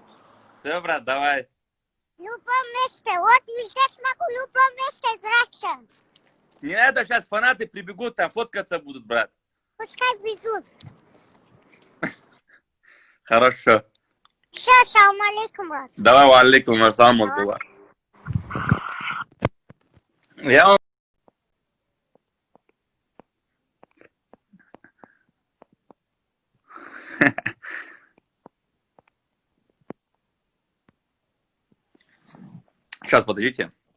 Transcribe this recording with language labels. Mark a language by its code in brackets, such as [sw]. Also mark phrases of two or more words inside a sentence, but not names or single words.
[ru] Все, брат, давай. В любом месте. Вот везде смогу в любом месте драться. Не надо, сейчас фанаты прибегут, там фоткаться будут, брат. Пускай бегут. Хорошо. Все, [ar] سلام عليكم, [ru] брат. Давай, [ar] وعليكم السلام عليكم. [ru] Я вам... Сейчас, подождите.